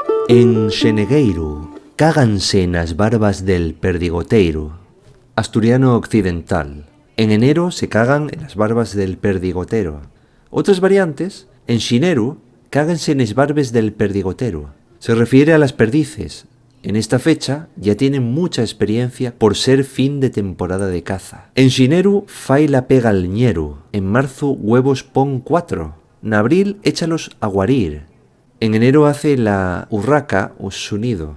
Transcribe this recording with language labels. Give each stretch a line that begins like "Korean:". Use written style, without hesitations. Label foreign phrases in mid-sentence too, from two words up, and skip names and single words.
Asturian: En Xenegueiro cáganse nas barbas del perdigoteiro.
Spanish: Asturiano occidental. En enero se cagan en las barbas del perdigotero. Otras variantes,
Asturian: en xineru, cáganse nes barbes del perdigotero.
Spanish: Se refiere a las perdices. En esta fecha ya tienen mucha experiencia por ser fin de temporada de caza.
Asturian: En xineru fai la pega al ñeru.
Spanish: En marzo huevos pon 4. En abril échalos a guarir. En enero hace la urraca o su nido.